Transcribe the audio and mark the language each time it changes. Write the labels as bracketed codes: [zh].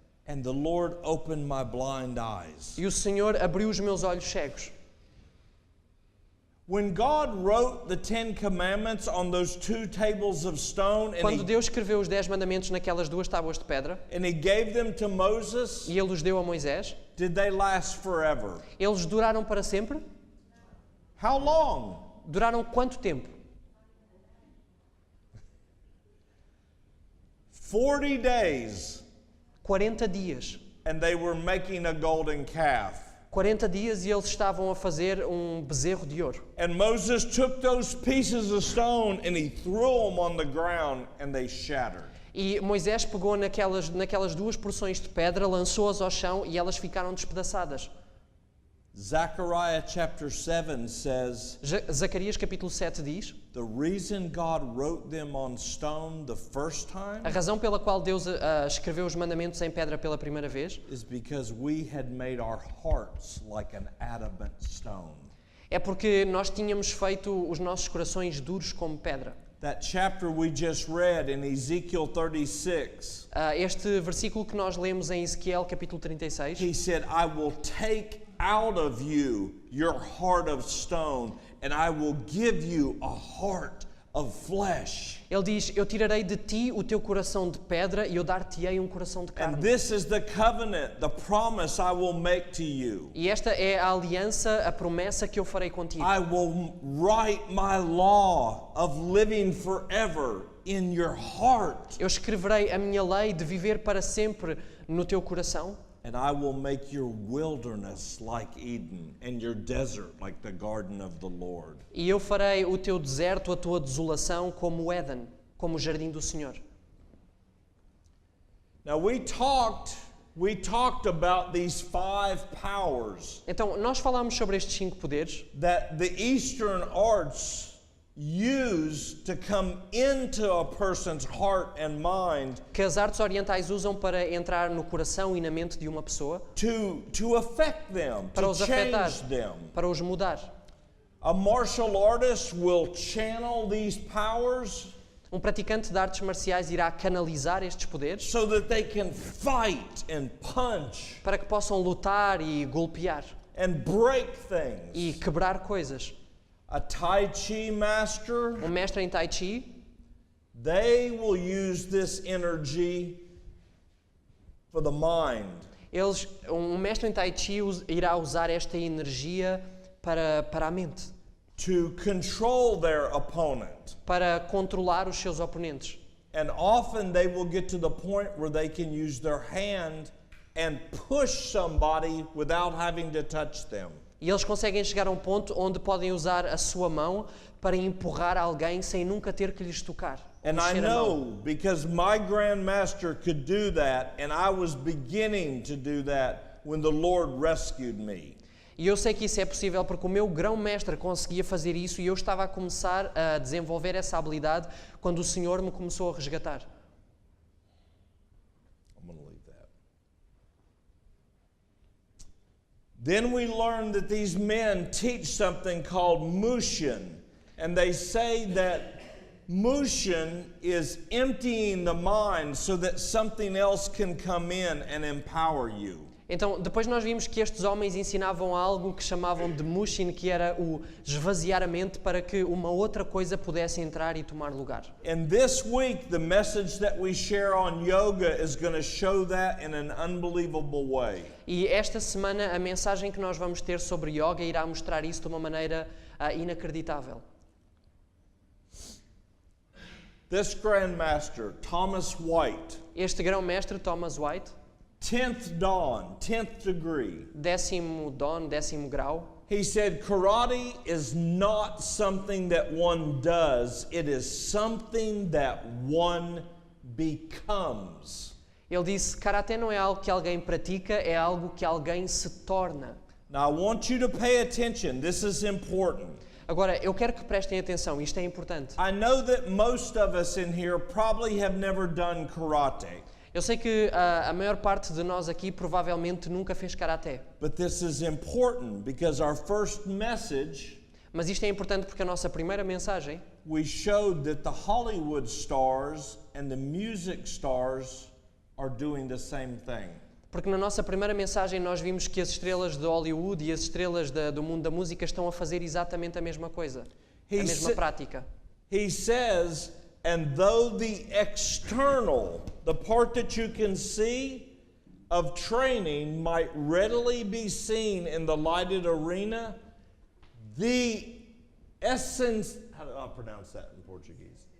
[en] and the Lord opened my blind eyes. [pt] e o Senhor abriu os meus olhos cegos. [en] When God wrote the 10 Commandments on those two tables of stone [pt] Quando Deus escreveu os 10 mandamentos naquelas duas tábuas de pedra [en] and he gave them to Moses, [pt] e Ele os deu a Moisés, [en] did they last forever? [pt] eles duraram para sempre? [en] How long? [pt] Duraram quanto tempo? [en] 40 days, [pt] 40 dias. [en] and they were making a golden calf. [pt] 40 dias e eles estavam a fazer um bezerro de ouro. [en] And Moses took those pieces of stone and he threw them on the ground and they shattered. [pt] E Moisés pegou naquelas duas porções de pedra, lançou-as ao chão e elas ficaram despedaçadas. [en] Zechariah chapter 7 says, [pt] Zacarias capítulo 7 diz: [en] the reason God wrote them on stone the first time [pt] a razão pela qual Deus escreveu os mandamentos em pedra pela primeira vez [en] is because we had made our hearts like an adamant stone. [pt] é porque nós tínhamos feito os nossos corações duros como pedra. [en] That chapter we just read in Ezekiel 36, [pt] Este versículo que nós lemos em Ezequiel capítulo 36, [en] he said, I will take out of you your heart of stone and I will give you a heart of flesh. [pt] ele diz: eu tirarei de ti o teu coração de pedra e eu dar-te-ei um coração de [en] And [pt] carne. [en] this is the covenant, the promise I will make to you. [pt] E esta é a aliança, a promessa que eu farei contigo. [en] I will write my law of living forever in your heart. [pt] Eu escreverei a minha lei de viver para sempre no teu coração. [en] And I will make your wilderness like Eden and your desert like the garden of the Lord. [pt] E eu farei o teu deserto, a tua desolação, como o Éden, como o jardim do Senhor. [en] Now we talked about these 5 powers [pt] Então, nós falámos sobre estes 5 poderes [en] that the Eastern arts use to come into a person's heart and mind [pt] que as artes orientais usam para entrar no coração e na mente de uma pessoa, [en] to affect them, [pt] para [en] to [pt] os afetar, [en] change them. [pt] para os mudar. [en] A martial artist will channel these powers [pt] Um praticante de artes marciais irá canalizar estes poderes [en] so that they can fight and punch [pt] para que possam lutar e golpear [en] and break things. [pt] e quebrar coisas. [en] A Tai Chi master, [pt] Um mestre em Tai Chi, [en] they will use this energy for the mind. [pt] um mestre em Tai Chi irá usar esta energia para a mente, [en] To control their opponent. [pt] para controlar os seus oponentes. [en] And often they will get to the point where they can use their hand and push somebody without having to touch them. [pt] E eles conseguem chegar a um ponto onde podem usar a sua mão para empurrar alguém sem nunca ter que lhes tocar. [en] And I [pt] mexer a mão. [en] know because my grandmaster could do that, and I was beginning to do that when the Lord rescued me. [pt] E eu sei que isso é possível porque o meu grão-mestre conseguia fazer isso e eu estava a começar a desenvolver essa habilidade quando o Senhor me começou a resgatar. [en] like that. Then we learn that these men teach something called Mushin, and they say that Mushin is emptying the mind so that something else can come in and empower you. [pt] Então, depois nós vimos que estes homens ensinavam algo que chamavam de mushin, que era o esvaziar a mente para que uma outra coisa pudesse entrar e tomar lugar. [en] And this week, the message that we share on yoga is going to show that in an unbelievable way. [pt] E esta semana a mensagem que nós vamos ter sobre yoga irá mostrar isso de uma maneira inacreditável. [en] This Grandmaster, Thomas White, [pt] Este grão-mestre, Thomas White, [en] 10th dawn, 10th degree, [pt] 10º dan, 10º grau, [en] he said, karate is not something that one does, it is something that one becomes. [pt] ele disse, Karaté não é algo que alguém pratica, é algo que alguém se torna. [en] Now I want you to pay attention, this is important. [pt] Agora, eu quero que prestem atenção, isto é importante. [en] I know that most of us in here probably have never done karate, [pt] Eu sei que a maior parte de nós aqui provavelmente nunca fez Karaté. [en] but this is important because our first message, [pt] Mas isto é importante porque a nossa primeira mensagem, [en] we showed that the Hollywood stars and the music stars are doing the same thing. [pt] porque na nossa primeira mensagem nós vimos que as estrelas de Hollywood e as estrelas do mundo da música estão a fazer exatamente a mesma coisa, a [en] He [pt] mesma sa- prática. [en] He says, and though the external, the part that you can see of training might readily be seen in the lighted arena, the essence, how do I pronounce that in Portuguese?